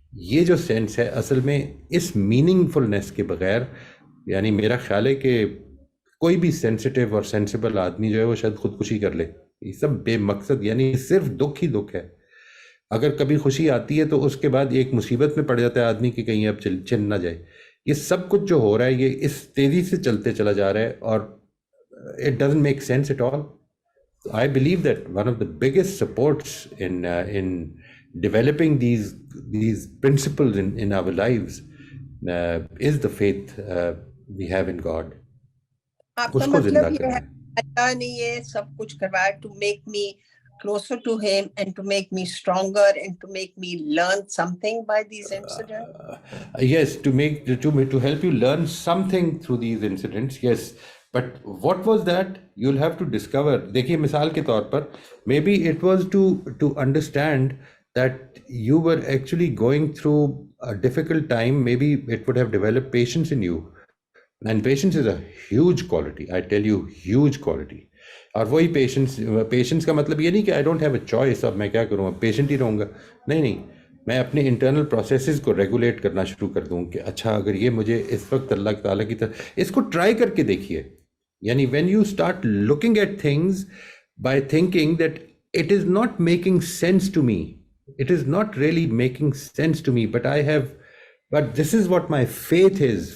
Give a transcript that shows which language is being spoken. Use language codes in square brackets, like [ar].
[ur] یہ جو سینس ہے اصل میں اس میننگ فلنس کے بغیر، یعنی میرا خیال ہے کہ کوئی بھی سینسٹیو اور سینسیبل آدمی جو ہے وہ شاید خودکشی کر لے. یہ سب بے مقصد، یعنی صرف دکھ ہی دکھ ہے. اگر کبھی خوشی آتی ہے تو اس کے بعد ایک مصیبت میں پڑ جاتا ہے آدمی کہ کہیں اب چل نہ جائے. یہ سب کچھ جو ہو رہا ہے یہ اس تیزی سے چلتے چلا جا رہا ہے اور [en] It doesn't make sense at all. I believe that one of the biggest supports in developing these principles in our lives is the faith we have in God. [ur] آپ کا مطلب یہ ہے اللہ نے یہ سب کچھ کروایا [en] to make me closer to him and to make me stronger and to make me learn something by these incidents? Yes, to help you learn something through these incidents. Yes, But what was that? You'll have to discover. [ur] دیکھیے مثال کے طور پر [en] maybe it was to understand that you were actually going through a difficult time. Maybe it would have developed patience in you. And patience is a huge quality. I tell you, huge quality. [ur] اور وہی patience کا مطلب یہ نہیں کہ [en] I don't have a choice. [ur] اب میں کیا کروں، اب پیشنٹ ہی رہوں گا. نہیں، میں اپنے انٹرنل پروسیسز کو ریگولیٹ کرنا شروع کر دوں کہ اچھا اگر یہ مجھے اس وقت اللہ تعالیٰ کی طرف، اس کو ٹرائی کر کے دیکھیے. [en] یعنی when you start looking at things by thinking that it is not making sense to me, it is not really making sense to me, but I have, but this is what my faith is.